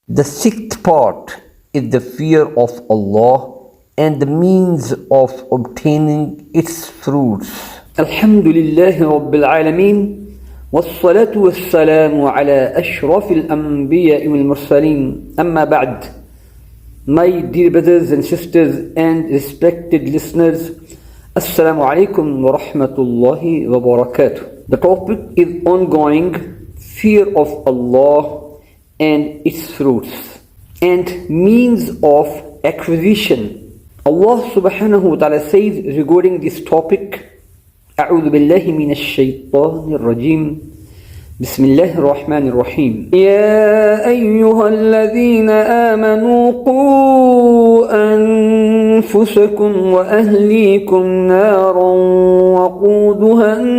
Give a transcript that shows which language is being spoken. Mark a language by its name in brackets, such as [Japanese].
[English] The sixth part is the fear of Allah and the means of obtaining its fruits. Alhamdulillah Rabbil Alameen, [Arabic] والصلاة والسلام على أشرف الأنبياء والمرسلين. أما بعد, [English] my dear brothers and sisters and respected listeners, Assalamu alaikum wa rahmatullahi wa barakatuh. The topic is ongoing fear of Allah and its fruits and means of acquisition. Allah subhanahu wa ta'ala says regarding this topic, [Arabic] أعوذ بالله من الشيطان الرجيم بسم الله الرحمن الرحيم يا أيها الذين آمنوا قوا أنفسكم وأهليكم نارا وقودها